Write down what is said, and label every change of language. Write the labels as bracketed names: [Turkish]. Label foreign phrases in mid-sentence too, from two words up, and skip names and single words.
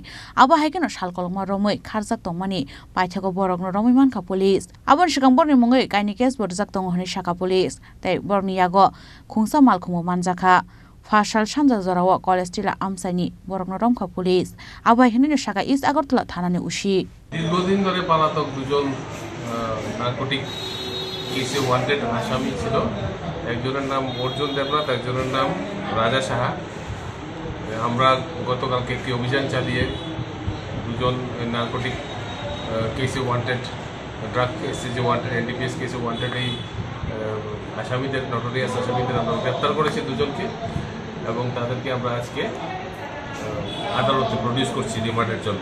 [Kok Borok] Abahikno Shalkoloma romoi kharjak tongmani paithago borokno romoi mankha police. Abon shigamborni mungoi kaini case borjak tong hone shaka police. Tai borni yago khungsa malkhumo manjaka. Fashal Sanjajara college tila amsaini borokno romkha police. Abahikno shaka East Agartala thanani ushi. [Bangla] দীর্ঘদিন ধরে পলাতক দুজন [English] narcotic case wanted [Bangla] আসামি ছিল। একজনের নাম অর্জুন দেবনাথ, একজনের নাম রাজা সাহা। আমরা গতকালকে একটি অভিযান চালিয়ে দুজন [English] narcotic case wanted, drug case [Bangla] যে ওয়ান্টেড, NDPS [English] case wanted [Bangla] এই আসামিদের, নটোরিয়াস আসামিদের আমরা গ্রেপ্তার করেছি দুজনকে, এবং তাদেরকে আমরা আজকে আদালতে প্রডিউস করছি রিমান্ডের জন্য।